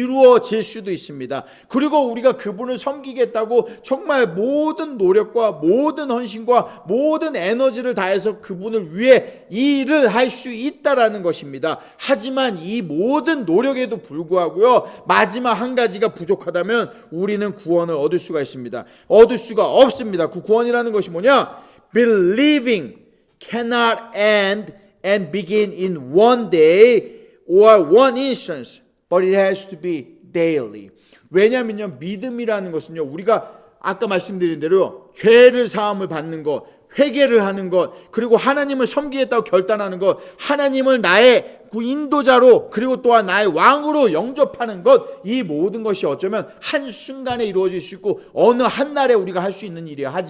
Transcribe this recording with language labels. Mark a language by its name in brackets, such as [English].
[Korean] 이루어질 수도 있습니다. 그리고 우리가 그분을 섬기겠다고 정말 모든 노력과 모든 헌신과 모든 에너지를 다해서 그분을 위해 일을 할 수 있다라는 것입니다. 하지만 이 모든 노력에도 불구하고요, 마지막 한 가지가 부족하다면 우리는 구원을 얻을 수가 있습니다. 얻을 수가 없습니다. 그 구원이라는 것이 뭐냐? [English] Believing cannot end and begin in one day or one instance, but it has to be daily. [Korean] 왜냐하면요, 믿음이라는 것은요, 우리가 아까 말씀드린 대로 죄를 사함을 받는 것, 회개를 하는 것, 그리고 하나님을 섬기겠다고 결단하는 것, 하나님을 나의 그 인도자로 그리고 또한 나의 왕으로 영접하는 것, 이 모든 것이 어쩌면 한순간에 이루어질 수 있고 어느 한날에 우리가 할 수 있는 일이에요.